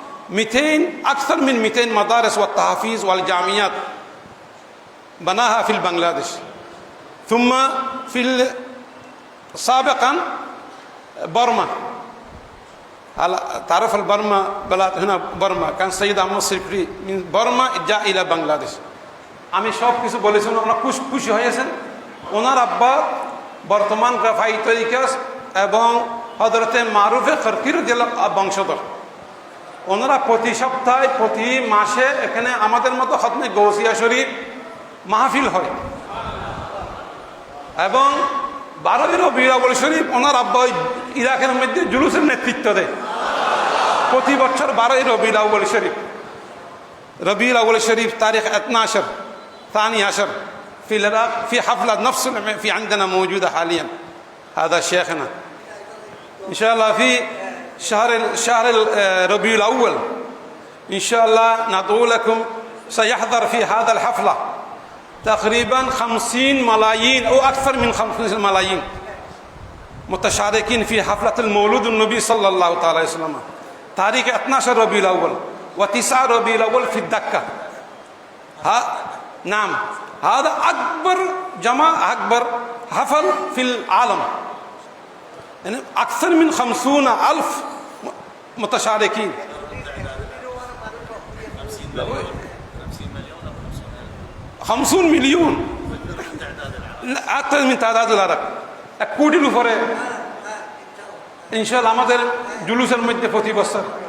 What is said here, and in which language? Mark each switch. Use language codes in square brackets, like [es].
[ar] 200 أكثر من 200 مدارس والتحفيظ والجامعات بناها في بنغلاديش. ثم في سابقا برما، تعرف البرما بلاد هنا برما، كان سيد أحمد الصفري من برما جاء إلى بنغلاديش. [bn] আমি সব কিছু বলেছি, ওনারা খুশি হয়েছেন। ওনার আব্বা বর্তমান রাফাই তরিকা এবং হযরতে মারুফে খরকির বংশধর। ওনারা প্রতি সপ্তাহে প্রতি মাসে এখানে আমাদের মতো খতমে গৌসিয়া শরীফ মাহফিল হয় এবং 12 রবিউল আউয়াল শরীফ ওনার আব্বা ইরাকের মধ্যে জুলুসের নেতৃত্ব দেয়। প্রতি বছর 12 রবিউল আউয়াল শরীফ, [ar] ربيع الأول الشريف تاريخ 12 ثاني عشر في العراق، في حفلة نفس في عندنا موجودة حاليا. هذا شيخنا إن شاء الله في شهر ربيع الأول إن شاء الله ندعو لكم. سيحضر في هذا الحفلة تقريبا 50 ملايين أو أكثر من 50 ملايين متشاركين في حفلة المولود النبي صلى الله عليه وسلم تاريخ 12 ربيع الأول و9 ربيع الأول في الدكة. نعم، هذا أكبر أكبر حفل في العالم، يعني أكثر من 50,000 متشاركين. 50 مليون أكثر من تعداد العرب. [bn] কোটি উপরে ইনশাআল্লাহ আমাদের জুলুসের মধ্যে প্রতি বছর।